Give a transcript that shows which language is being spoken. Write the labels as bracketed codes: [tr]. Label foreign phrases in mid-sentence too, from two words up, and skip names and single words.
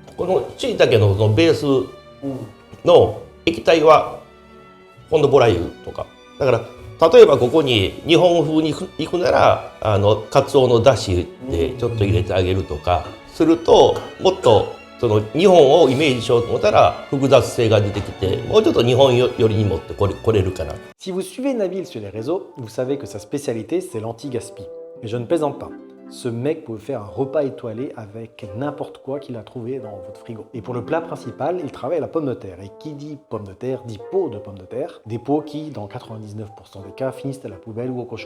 [ja] この椎茸のそのベースの液体はフォンドボラ油とかだから、例えばここに日本風にいくならカツオのだしでちょっと入れてあげるとかすると、もっとその日本をイメージしようと思ったら複雑性が出てきて、もうちょっと日本寄りに持ってこれるかな。 [fr] Si vous suivez Nabil sur les réseaux, vous savez que sa spécialité c'est l'anti-gaspi. Et je ne plaisante pas. Ce mec peut faire un repas étoilé avec n'importe quoi qu'il a trouvé dans votre frigo. Et pour le plat principal, il travaille à la pomme de terre. Et qui dit pomme de terre dit pot de pommes de terre. Des pots qui, dans 99% des cas, finissent à la poubelle ou au cochon.